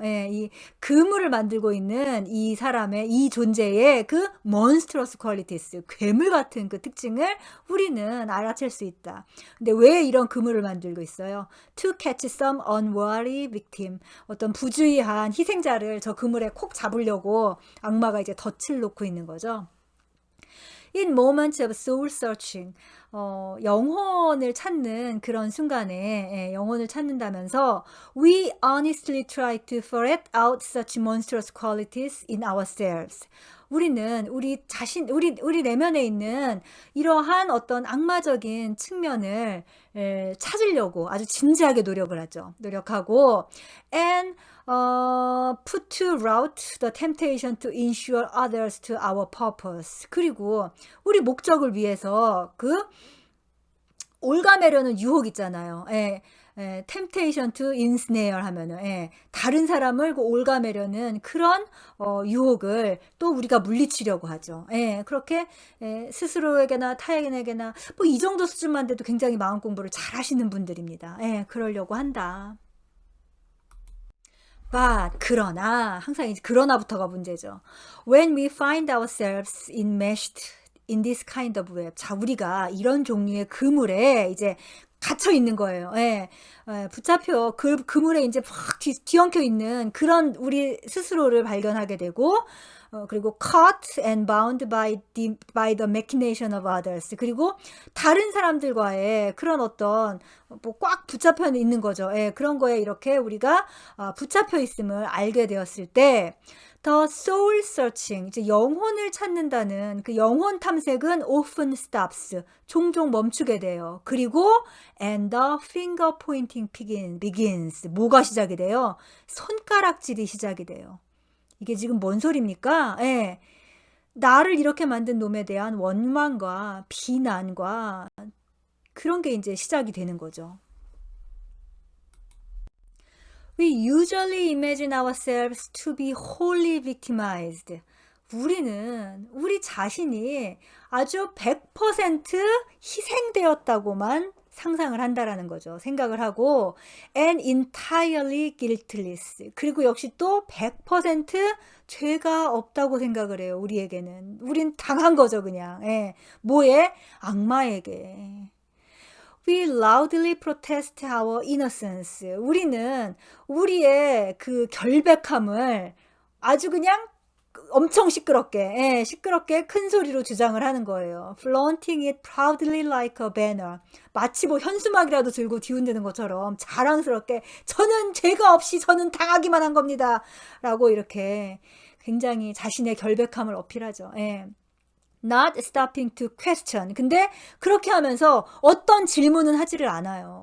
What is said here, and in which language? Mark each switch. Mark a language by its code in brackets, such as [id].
[ko] 예, 이 그물을 만들고 있는 이 사람의, 이 존재의 그 [en] monstrous qualities, [ko] 괴물 같은 그 특징을 우리는 알아챌 수 있다. 근데 왜 이런 그물을 만들고 있어요? [en] To catch some unwary victim. [ko] 어떤 부주의한 희생자를 저 그물에 콕 잡으려고 악마가 이제 덫을 놓고 있는 거죠. [en] In moments of soul searching, [ko] 영혼을 찾는 그런 순간에, 영혼을 찾는다면서 [en] we honestly try to ferret out such monstrous qualities in ourselves. [ko] 우리는 우리 자신, 우리 내면에 있는 이러한 어떤 악마적인 측면을 찾으려고 아주 진지하게 노력을 하죠. 노력하고 [en] and put to rout the temptation to ensure others to our purpose. [ko] 그리고 우리 목적을 위해서 그 올가매려는 유혹 있잖아요. [en] temptation to ensnare [ko] 하면은 다른 사람을 올가매려는 그런 유혹을 또 우리가 물리치려고 하죠. 그렇게 스스로에게나 타인에게나 뭐 이 정도 수준만 돼도 굉장히 마음 공부를 잘 하시는 분들입니다. 그러려고 한다. [en] But [ko] 그러나 항상 이제 그러나부터가 문제죠. [en] When we find ourselves enmeshed in this kind of web. [ko] 자, 우리가 이런 종류의 그물에 이제 갇혀 있는 거예요. 붙잡혀 그물에 이제 막 뒤엉켜 있는 그런 우리 스스로를 발견하게 되고 그리고 [en] caught and bound by the machination of others. [ko] 그리고 다른 사람들과의 그런 어떤 뭐 꽉 붙잡혀 있는 거죠. 그런 거에 이렇게 우리가 붙잡혀 있음을 알게 되었을 때 [en] The soul searching, [ko] 이제 영혼을 찾는다는 그 영혼 탐색은 [en] often stops, [ko] 종종 멈추게 돼요. 그리고 [en] and the finger pointing begins, [ko] 뭐가 시작이 돼요? 손가락질이 시작이 돼요. 이게 지금 뭔 소리입니까? 나를 이렇게 만든 놈에 대한 원망과 비난과 그런 게 이제 시작이 되는 거죠. [en] We usually imagine ourselves to be wholly victimized. [ko] 우리는 우리 자신이 아주 100% 희생되었다고만 상상을 한다라는 거죠. 생각을 하고 [en] and entirely guiltless. [ko] 그리고 역시 또 100% 죄가 없다고 생각을 해요. 우리에게는. 우린 당한 거죠, 그냥. 뭐에? 악마에게. [en] We loudly protest our innocence. [ko] 우리는 우리의 그 결백함을 아주 그냥 엄청 시끄럽게 큰 소리로 주장을 하는 거예요. [en] Flaunting it proudly like a banner. [ko] 마치 뭐 현수막이라도 들고 뒤흔드는 것처럼 자랑스럽게 저는 죄가 없이 저는 당하기만 한 겁니다. 라고 이렇게 굉장히 자신의 결백함을 어필하죠. [en] Not stopping to question. [ko] 근데 그렇게 하면서 어떤 질문은 하지를 않아요.